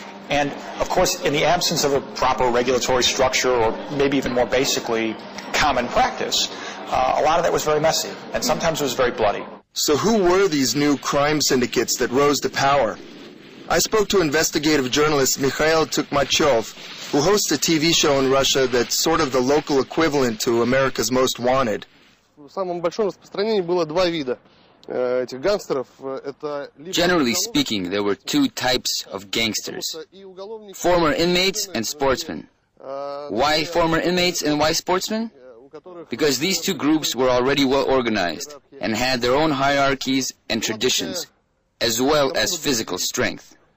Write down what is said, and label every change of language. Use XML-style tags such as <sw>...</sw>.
<en>And, of course, in the absence of a proper regulatory structure, or maybe even more basically, common practice, a lot of that was very messy, and sometimes it was very bloody. So who were these new crime syndicates that rose to power? I spoke to investigative journalist Mikhail Tukmachov, who hosts a TV show in Russia that's sort of the local equivalent to America's Most Wanted.</en> <ru>В самом большом распространении было два вида этих гангстеров.</ru> <en>Generally speaking, there were two types of gangsters: former inmates and sportsmen. Why former inmates and why sportsmen? Because these two groups were already well organized and had their own hierarchies and traditions, as well as physical strength.</en>